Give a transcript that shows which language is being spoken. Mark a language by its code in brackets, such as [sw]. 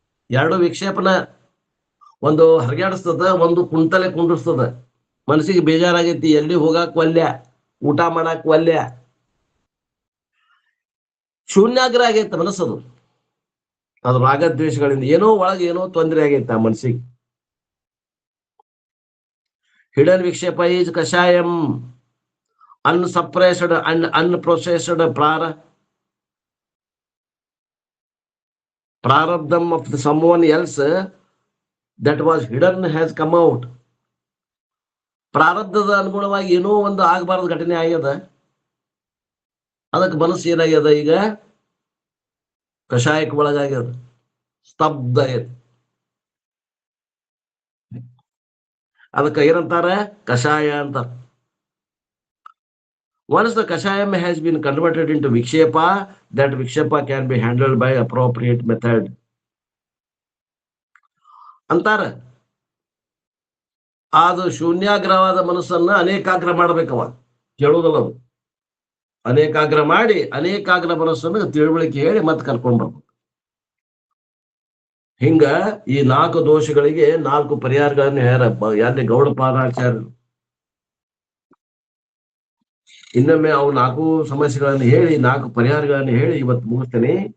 [kn] ಎರಡು ವಿಕ್ಷೇಪನ, ಒಂದು ಹರಿಯಾಡಿಸ್ತದ, ಒಂದು ಕುಂತಲೆ ಕುಂಡಿಸ್ತದ. ಮನಸ್ಸಿಗೆ ಬೇಜಾರಾಗೈತಿ, ಎಲ್ಲಿ ಹೋಗಾಕ್ ವಲ್ಯ, ಊಟ ಮಾಡಾಕ್ ವಲ್ಯ, ಶೂನ್ಯಾಗ್ರ ಆಗೈತೆ ಮನಸ್ಸದು. ಅದು ರಾಗದ್ವೇಷಗಳಿಂದ ಏನೋ ಒಳಗೆ ಏನೋ ತೊಂದರೆ ಆಗೈತೆ ಆ ಮನಸ್ಸಿಗೆ. [en] Hidden vikshepa is kashayam, unsuppressed and unprocessed prarabdham of someone else that was hidden has come out. [kn] ಪ್ರಾರಬ್ಧದ ಅನುಗುಣವಾಗಿ ಏನೋ ಒಂದು ಆಗಬಾರದು ಘಟನೆ ಆಗ್ಯದ, ಅದಕ್ಕೆ ಮನಸ್ಸು ಏನಾಗ್ಯದ, ಈಗ ಕಷಾಯಕ್ಕೆ ಒಳಗಾಗ್ಯದ, ಸ್ತಬ್ಧ ಆಗ್ಯದ. ಅದಕ್ಕೆ ಏನಂತಾರ, ಕಷಾಯ ಅಂತಾರ. [en] Once the kashayam has been converted into vikshepa, that vikshepa can be handled by appropriate method. [kn] ಅಂತಾರ. ಅದು ಶೂನ್ಯಾಗ್ರವಾದ ಮನಸ್ಸನ್ನ ಅನೇಕಾಗ್ರ ಮಾಡ್ಬೇಕವ, ಕೇಳುವುದಲ್ಲ ಅದು. ಅನೇಕಾಗ್ರ ಮಾಡಿ ಅನೇಕಾಗ್ರ ಮನಸ್ಸನ್ನು ತಿಳುವಳಿಕೆ ಹೇಳಿ ಮತ್ತೆ ಕರ್ಕೊಂಡ್ ಬರ್ಬೇಕು. ಹಿಂಗ ಈ 4 ದೋಷಗಳಿಗೆ 4 ಪರಿಹಾರಗಳನ್ನು ಯಾರೇ ಗೌಡಪಾದಾಚಾರ್ಯರು ಇನ್ನೊಮ್ಮೆ ಅವು 4 ಸಮಸ್ಯೆಗಳನ್ನು ಹೇಳಿ 4 ಪರಿಹಾರಗಳನ್ನು ಹೇಳಿ ಇವತ್ತು ಮುಗಿಸ್ತೇನೆ.